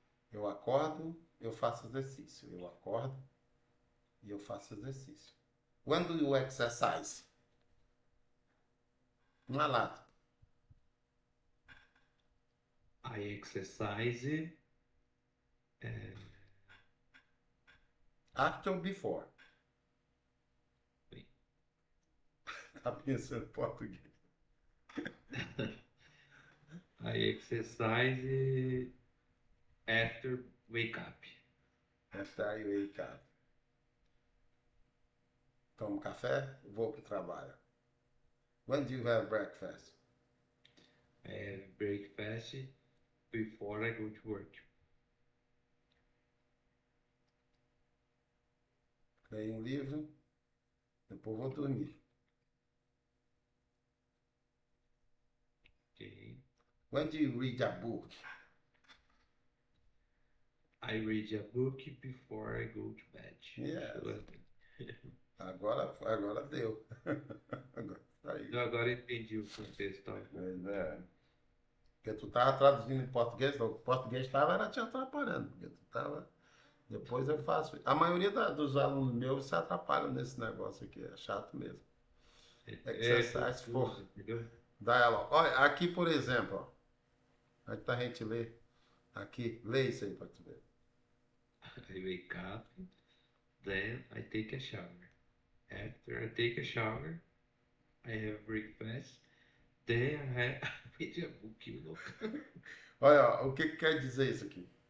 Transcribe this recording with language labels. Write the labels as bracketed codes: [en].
[pt] Eu acordo, eu faço exercício. Eu acordo e eu faço exercício. [en] When do you exercise? [pt] Uma lata. [en] I exercise After or before? wait. [pt] Tá pensando em português. [en] I exercise after wake up. After I wake up. [pt] Tomo café, vou pro trabalho. [en] When do you have breakfast? I have breakfast before I go to work. [pt] Leio um livro, depois vou dormir. [en] Okay. When do you read a book? I read a book before I go to bed. Yes. [pt] Agora deu. Agora tá aí. Eu agora entendi o contexto. Tá? Pois é. Porque tu tava traduzindo em português, não. O português tava te atrapalhando. Porque tu tava. Depois eu faço. A maioria dos alunos meus se atrapalham nesse negócio aqui. É chato mesmo. É [en] Exercise for [pt] confuso, entendeu? dialogue. Olha, aqui, por exemplo, ó. Aqui a gente lê. Aqui, lê isso aí pra tu ver. [en] I wake up, then I take a shower. After I take a shower, I have breakfast. Then I have read a book, you know? [pt] Olha, ó, o que quer dizer isso aqui?